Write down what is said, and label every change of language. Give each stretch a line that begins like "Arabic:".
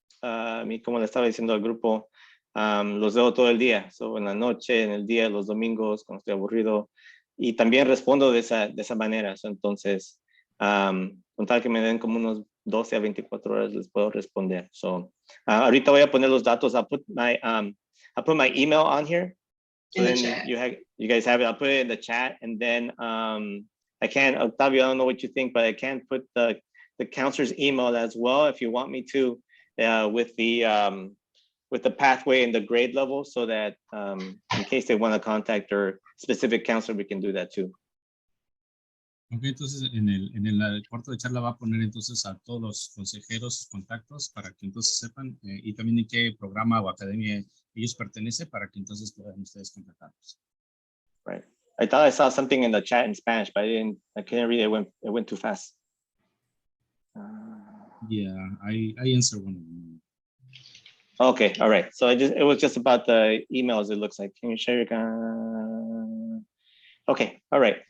Spanish: Como le estaba diciendo al grupo, los leo todo el día, en la noche, en el día, los domingos, cuando estoy aburrido, y también respondo de esa manera. Entonces, con tal que me den como unos 12 a 24 horas, les puedo responder. Ahorita voy a poner los datos.
English: I'll put my email on here. So In the then chat. you guys have it. I'll put it in the chat, and then I can, Octavio, I don't know what you think, but I can put the counselor's email as well if you want me to, with the pathway and the grade level, so that in case they want to contact their specific counselor, we can do that too.
Spanish: Ok, entonces en el cuarto de charla va a poner entonces a todos los consejeros sus contactos para que entonces sepan y también en qué programa o academia ellos pertenecen para que entonces puedan ustedes contactarlos.
English: Right. I thought I saw something in the chat in Spanish, but I couldn't read it. It went too fast. Yeah, I answered one of them. Okay, all right. So it was just about the emails, it looks like. Can you share your okay, all right.